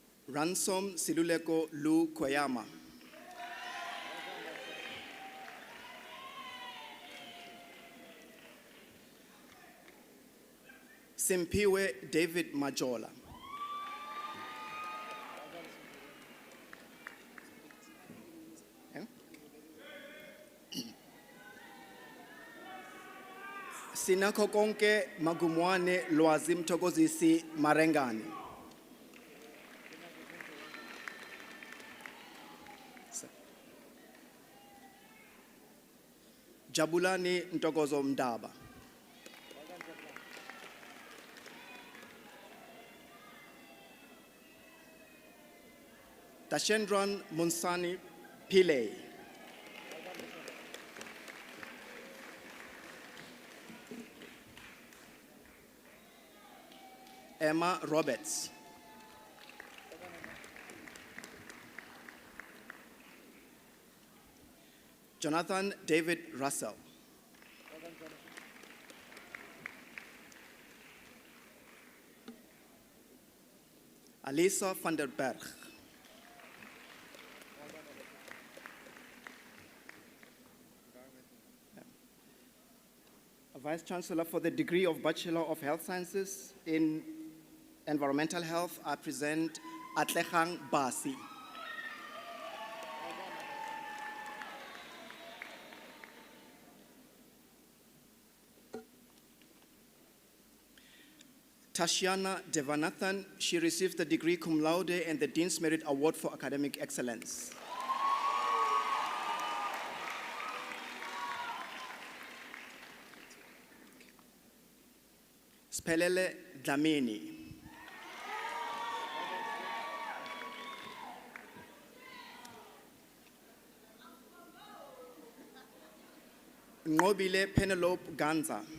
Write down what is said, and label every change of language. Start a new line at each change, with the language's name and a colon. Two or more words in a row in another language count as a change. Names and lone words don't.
English: Ransom Siluleko Lu Koyama. Simpiwe David Majola. Sinakho konke Magumwane Lwazi Mthokozisi Marengane. Jabulani Ntokozo Mdaba. Tashendran Munsani Pillay. Emma Roberts. Jonathan David Russell. Alisa van der Berg. Vice Chancellor for the degree of Bachelor of Health Sciences in Environmental Health, I present Atlehang Basi. Tashiana Devanathan, she received the degree
Latin: cum laude
English: and the Dean's Merit Award for Academic Excellence. Spelele Dlamini. Ngobile Penelope Ganza.